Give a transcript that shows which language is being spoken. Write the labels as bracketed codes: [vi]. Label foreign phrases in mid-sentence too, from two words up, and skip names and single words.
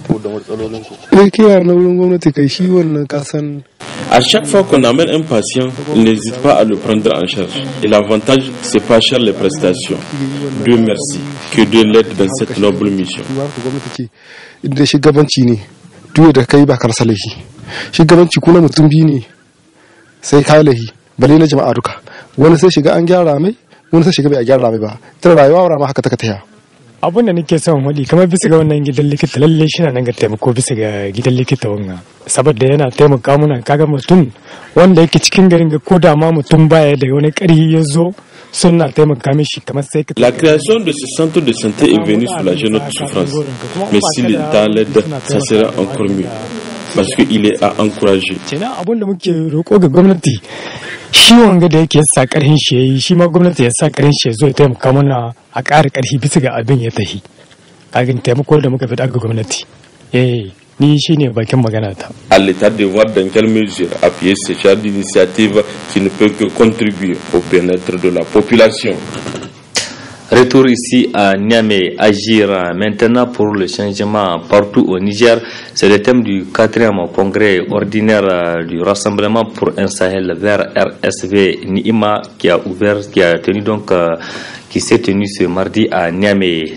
[fr] À chaque fois qu'on amène un patient, il n'hésite pas à le prendre en charge. Et l'avantage, c'est pas cher les prestations. Dieu merci, que Dieu l'aide dans cette noble mission. [ha] Inda shugabanci ne, duk da kai ba karsa laifi. Shugabanci kuna mutum biyu ne sai kai laifi, bale na jama'a duka. Wani sai shiga an gyara mai, wani sai shiga bai a gyara mai ba. Tana rayuwa wa ma haka ta taya. Abun da nake son faɗi kamar bisa ga wannan gidan likita lalle shi nan ga taimako bisa ga gidan likita wannan saboda yana taimaka mana kaga mutum wanda yake cikin garin ga ko da ma mutum baya da wani ƙarfi ya zo suna taimaka mishi kamar sai [fr] La création de ce centre de santé est venue soulager notre souffrance, mais si l'État l'aide, ça sera encore mieux parce qu'il est à encourager. [ha] Kenan abun da muke roƙo ga gwamnati shi wanga da yake sa ƙarfin shi yayi shi ma gwamnati ya sa ƙarfin shi ya zo ya taimaka mana a ƙara ƙarfi bisa ga abin ya tafi kagin taimako da muka fita ga gwamnati ni shine bakin magana ta. [fr] À l'État de voir dans quelle mesure appuyer ce genre d'initiative qui ne peut que contribuer au bien-être de la population. Retour ici à Niamey, agir maintenant pour le changement partout au Niger. C'est le thème du 4e congrès ordinaire du Rassemblement pour un Sahel vers RSV Niima qui a qui s'est tenue ce mardi à Niamey.